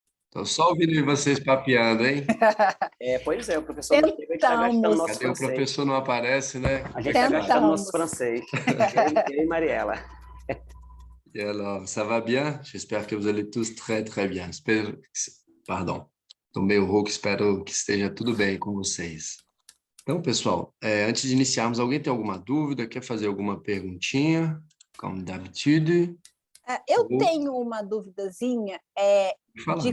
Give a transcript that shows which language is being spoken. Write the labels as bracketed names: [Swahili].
[Portuguese] Tô só ouvindo vocês papeando, hein? Pois é, o professor não chega, a gente está gastando nosso Cadê o francês. professor não aparece, né? A gente está gastando nosso francês. Eu e Mariela. [French] Et alors, ça va bien? J'espère que vous allez tous très, très bien. [Portuguese] Pardon, tô meio rouco, espero que esteja tudo bem com vocês. Então, pessoal, antes de iniciarmos, alguém tem alguma dúvida? Quer fazer alguma perguntinha? [French] Comme d'habitude. [Portuguese] Eu tenho uma duvidazinha de